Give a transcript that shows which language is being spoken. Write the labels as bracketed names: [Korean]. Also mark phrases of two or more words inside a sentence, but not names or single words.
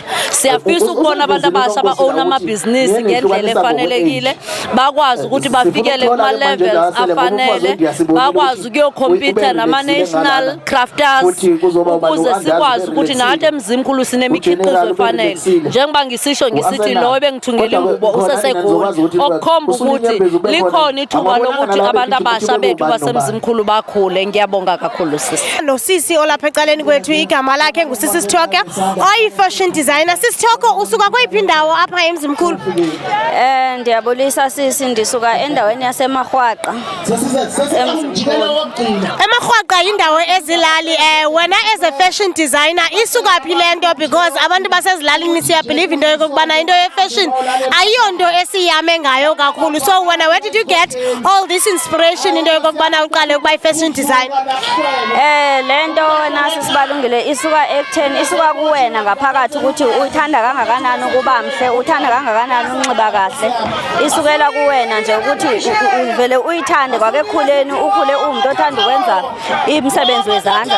[Zulu] Siyafisa ukubona abantu abasha ba-own amabhizinisi ngendlela efanelekile, bakwazi ukuthi bafikele kuma-levels afanele, bakwazi ukuyokompitha nama-national crafters ukuze sikwazi ukuthi nathi eMzimkhulu sinemikhiqizo efanele. Njengoba ngisisho ngisithi lo ebengithungela ingubo useseGoli, okukhomba ukuthi likhona ithuba lokuthi abantu abasha bethu baseMzimkhulu bakhule. Ngiyabonga kakhulu sisi. Nosisi olapha ecaleni kwethu igama lakhe ngusisi Sithoka oyi-fashion designer. [Xhosa] Sisi Sithoka usuka kweyiphi indawo apha eMzimkhulu? Ndiyabulisa sisi, ndisuka endaweni yaseMarhwaqa eMzimkhulu. eMarhwaqa yindawo ezilali. Wena [English] as a fashion designer [Xhosa] isuka phi le nto because abantu basezilalini siyabelieve into yokubana into ye-fashion ayiyonto esiyame ngayo kakhulu. [English] So where did you get all this inspiration [Xhosa] into yokubana uqale ukuba yi-fashion design? Lento nasi sibalungile isuka ekutheni isuka kuwena ngaphakathi ukuthi uyithanda kangakanani ukuba mhle, uthanda kangakanani unxiba kahle. [Zulu] Isukela kuwena nje ukuthi uvele uyithande kwakekukhuleni, ukhule umuntu othanda ukwenza imisebenzi wezandla.